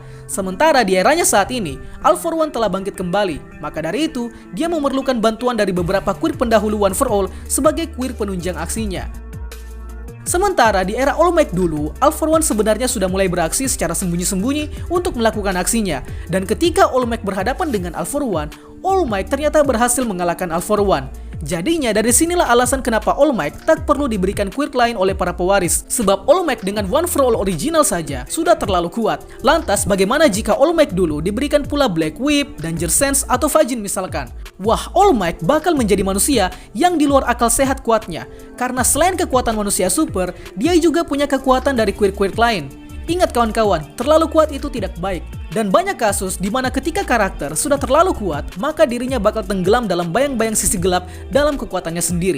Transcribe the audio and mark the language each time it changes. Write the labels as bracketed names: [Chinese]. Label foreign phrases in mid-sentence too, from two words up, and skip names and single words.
[Indonesian] Sementara di eranya saat ini, All for One telah bangkit kembali. Maka dari itu, dia memerlukan bantuan dari beberapa quirk pendahulu One for All sebagai quirk penunjang aksinya. Sementara di era All Might dulu, All for One sebenarnya sudah mulai beraksi secara sembunyi-sembunyi untuk melakukan aksinya. Dan ketika All Might berhadapan dengan All for One, All Might ternyata berhasil mengalahkan All for One. Jadinya dari sinilah alasan kenapa All Might tak perlu diberikan quirk lain oleh para pewaris. Sebab All Might dengan One for All original saja sudah terlalu kuat. Lantas bagaimana jika All Might dulu diberikan pula Black Whip, Danger Sense, atau Fajin misalkan? Wah, All Might bakal menjadi manusia yang di luar akal sehat kuatnya. Karena selain kekuatan manusia super, dia juga punya kekuatan dari quirk-quirk lain. Ingat kawan-kawan, terlalu kuat itu tidak baik. Dan banyak kasus di mana ketika karakter sudah terlalu kuat, maka dirinya bakal tenggelam dalam bayang-bayang sisi gelap dalam kekuatannya sendiri.